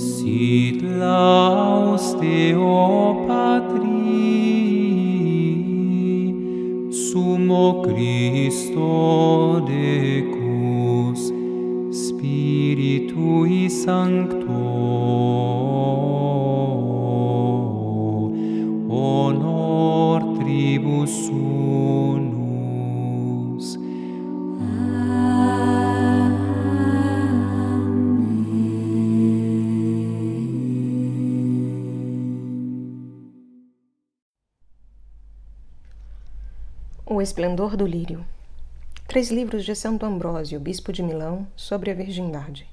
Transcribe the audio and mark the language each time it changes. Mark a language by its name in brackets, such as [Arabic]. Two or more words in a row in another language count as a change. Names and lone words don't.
[Latin] Sit laus Deo Patri, Sumo Christo Decus, Spiritui Sancto, honor tribus unus. [Portuguese] O Esplendor do Lírio. 3 livros de Santo Ambrósio, bispo de Milão, sobre a virgindade.